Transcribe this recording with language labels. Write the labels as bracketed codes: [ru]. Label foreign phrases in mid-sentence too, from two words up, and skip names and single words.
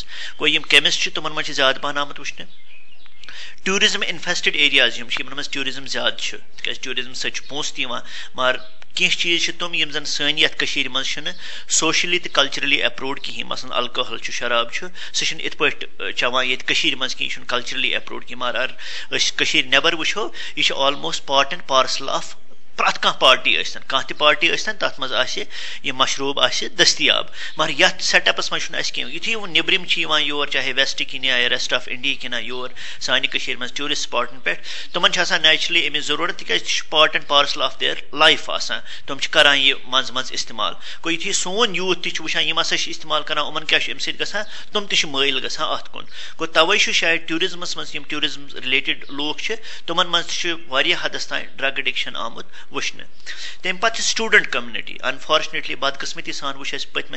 [ks] گوٚو یِم کیمسٹ چھِ تِمن منٛز چھِ زیادٕ پہن آمُت وٕچھنہٕ. [en] tourism infested areas [ks] یِم چھِ یِمن منٛز ٹوٗرزم زیادٕ چھُ تِکیازِ ٹوٗرزم سۭتۍ چھُ پونٛسہٕ تہِ یِوان مگر کینٛہہ چیٖز چھِ تِم یِم زن سٲنۍ یتھ کٔشیٖرِ منٛز چھِنہٕ سوشلی تہٕ [en] culturally approved [ks] کِہیٖنۍ مثلاً الکوہل چھُ شراب چھُ سُہ چھُنہٕ یِتھ پٲٹھۍ چٮ۪وان ییٚتہِ کٔشیٖرِ منٛز کینٛہہ یہِ چھُنہٕ [en] culturally approved [ks] کینٛہہ مگر أسۍ کٔشیٖرِ نٮ۪بر وٕچھو یہِ چھُ [en] almost part and parcel of [ks] پرٛٮ۪تھ کانٛہہ پارٹی ٲسۍتن کانٛہہ تہِ پارٹی ٲسۍتن تَتھ منٛز آسہِ یہِ مشروٗب آسہِ دٔستیاب مگر یَتھ سیٹ اَپَس منٛز چھُنہٕ اَسہِ کینٛہہ یُتھُے وۄنۍ نیٚبرِم چھِ یِوان یور چاہے ویسٹ کِنۍ یا [en] rest of India [ks] کِنۍ یور سانہِ کٔشیٖرِ منٛز [en] tourist spots [ks] پٮ۪ٹھ تِمَن چھِ آسان نیچرلی أمِچ ضروٗرت تِکیٛازِ تہِ چھُ [en] part and parcel of their life [ks] آسان تِم چھِ کَران یہِ منٛزٕ منٛزٕ اِستعمال گوٚو یُتھُے سون یوٗتھ تہِ چھُ وٕچھان یِم ہَسا چھِ اِستعمال کَران یِمَن کیٛاہ چھُ اَمہِ سۭتۍ گژھان تِم تہِ چھِ مٲیِل گژھان اَتھ کُن گوٚو تَوَے چھُ شاید ٹوٗرِزمَس منٛز یِم [en] tourism related [ks] لوٗکھ چھِ تِمَن منٛز تہِ چھُ واریاہ حدَس تانۍ [en] drug addiction [ks] آمُت وٕچھنہٕ تَمہِ پَتہٕ چھِ [en] student community unfortunately [ks] بدقٕسمتی سان وٕچھ اَسہِ پٔتمٮ۪ن